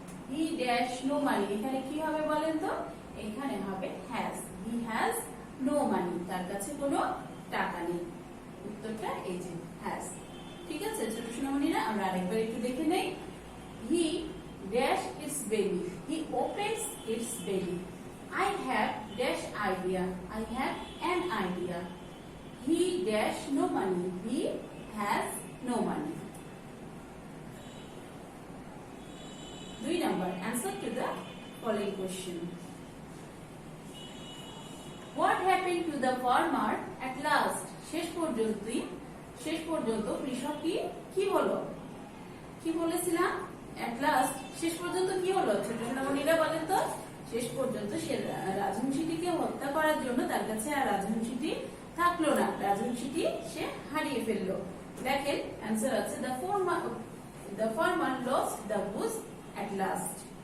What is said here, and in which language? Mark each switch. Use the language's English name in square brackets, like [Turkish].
[English] he dash no money, [Bangla] এখানে কি হবে বলেন তো? এখানে হবে has. [English] he has no money, [Bangla] তার কাছে কোনো টাকা নেই। উত্তরটা এই যে হ্যাজ। ঠিক আছে ছোট সোনামণিরা, আমরা আরেকবার একটু দেখে নেই। [English] He dash its belly, he opens its belly. I have dash idea, I have an idea. He dash no money, he has no money. 2 number answer to the following question. What happened to the farmer at last? [Bangla] শেষ পর্যন্ত কৃষকটি কি হলো? কি বলেছিলাম? at last শেষ পর্যন্ত কি হলো? ছোট সোনামণিরা বলেন তো। শেষ পর্যন্ত সে রাজহংসীটিকে হত্যা করার জন্য তার কাছে আর রাজহংসীটি থাকলো না, রাজহংসীটি সে হারিয়ে ফেললো। দেখেন অ্যান্সার আছে [English] the farmer lost the goose at last.